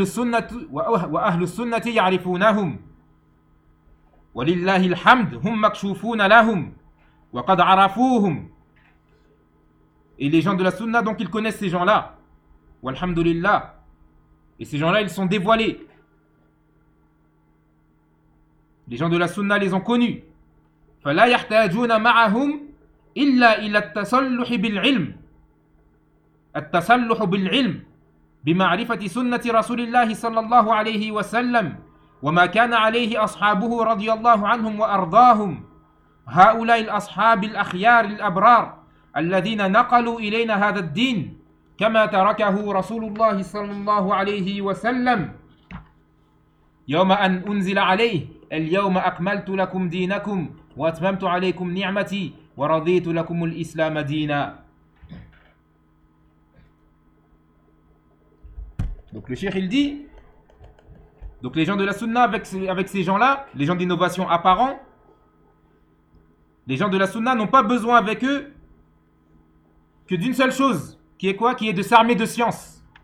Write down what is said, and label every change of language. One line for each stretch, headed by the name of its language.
Arabic: وَأَهْلُ السُنَّةِ يَعْرِفُونَهُمْ وَلِلَّهِ الْحَمْدُ هُمْ مَكْشُوفُونَ لَهُمْ وَقَدْ عَرَفُوهُمْ.
French: Et les gens de la Sunna, donc ils connaissent ces gens-là.
Arabic: وَالْحَمْدُ.
French: Et ces gens-là, ils sont dévoilés. Les gens de la Sunna les ont connus.
Arabic: فَلَا يَحْتَاجُونَ مَعَهُمْ إِلَّا إِلَى التَّسَلُّحِ بِالْعِلْمِ التَّسَلُّحُ بِالْعِلْمِ بمعرفة سنة رسول الله صلى الله عليه وسلم وما كان عليه أصحابه رضي الله عنهم وأرضاهم هؤلاء الأصحاب الأخيار الأبرار الذين نقلوا إلينا هذا الدين كما تركه رسول الله صلى الله عليه وسلم يوم أن أنزل عليه اليوم أكملت لكم دينكم وأتممت عليكم نعمتي ورضيت لكم الإسلام دينا.
French: Donc le cheikh il dit, donc les gens de la sunna avec ces gens-là, les gens d'innovation apparents, les gens de la sunna n'ont pas besoin avec eux que d'une seule chose, qui est quoi? Qui est de s'armer de science.